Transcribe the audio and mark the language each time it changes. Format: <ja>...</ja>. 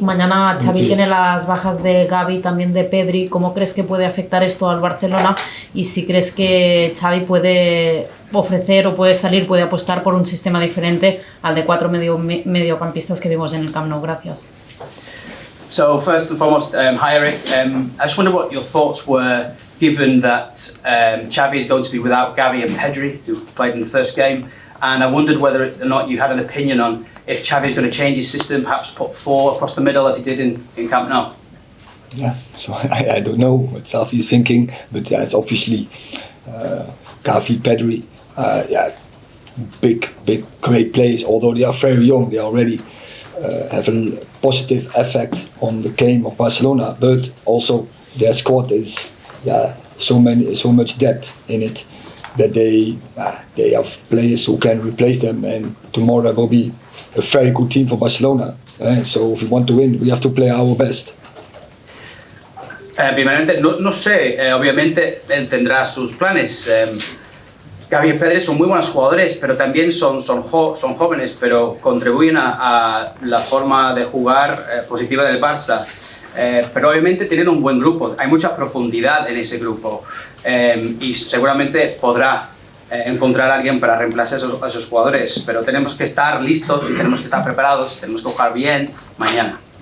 <es>Mañana Xavi tiene las bajas de Gavi, también de Pedri. ¿Cómo crees que puede afectar esto al Barcelona? Y si crees que Xavi puede ofrecer o puede apostar por un sistema diferente al de 4 mediocampistas que vimos en el Camp Nou. Gracias.</es> <en>So first and foremost, hi Eric. I just wonder what your thoughts were, given that Xavi is going to be without Gavi and Pedri, who played in the first game, and I wondered whether or not you had an opinion on if Xavi is going to change his system, perhaps put 4 across the middle as he did in Camp Nou. Yeah, so I don't know what Xavi is thinking, but it's obviously Gavi, Pedri, big, great players. Although they are very young, they already have a positive effect on the game of Barcelona. But also their squad is so much depth in it that they have players who can replace them, and tomorrow there will be a very good team for Barcelona. So if we want to win, we have to play our best.</en> <es>Primeramente, no sé, obviamente él tendrá sus planes. Gavi y Pedri son muy buenos jugadores, pero también son jóvenes, pero contribuyen a la forma de jugar positiva del Barça. Pero obviamente tienen un buen grupo, hay mucha profundidad en ese grupo, y seguramente podrá encontrar a alguien para reemplazar a esos jugadores, pero tenemos que estar listos y tenemos que estar preparados, tenemos que jugar bien mañana.</es>